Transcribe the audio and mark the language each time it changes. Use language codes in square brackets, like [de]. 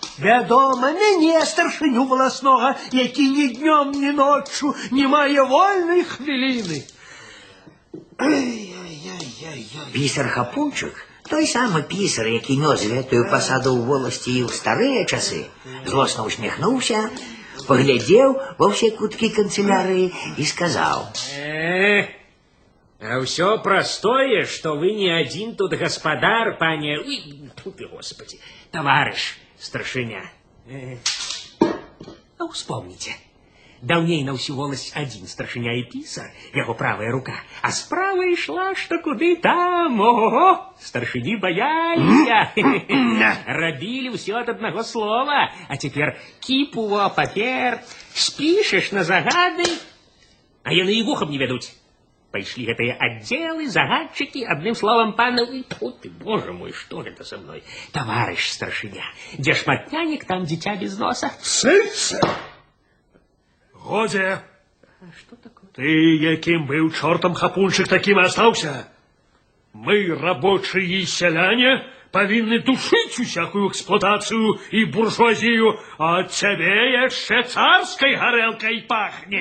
[be] Вядома, мяне, старшыню воласнога, які ні днём, ні ноччу не мае вольнай хвіліны. Пісар Хапунчык, той самы пісар, які нёс гэтую пасаду ў воласці і ў старыя часы, злосна усміхнуўся, паглядзеў ва ўсе куткі канцелярыі і сказаў: А ўсё простое, [ru] что вы не один [be] тут гаспадар, пане... Ой, тут, [ru] господи, товарищ [be] старшыня. А успомните, даўней на ўсю воласць один старшыня і пісар, яго правая рука, а справа ішла, што куды там, ого, старшыні баяліся. Рабілі ўсё ад аднаго слова, а цяпер кіпу папер, спішаш на загады, а яны і вухам не вядуць. Пайшлі гэтыя аддзелы, загадчыкі, адным словам, пана... Фу ты, боже мой, [ru] что гэта со мной? [be] Товарищ старшыня, дзе шматнянік, там дзіця без носа. Сыце! Годзе! [ru] Что такое? [be] Ты, якім быў чортам Хапунчык, такім і астаўся. Мы, рабочыя сяляне, павінны душыць усякую эксплуатацыю і буржуазію, а ад цябе яшчэ царскай гарэлкай пахне.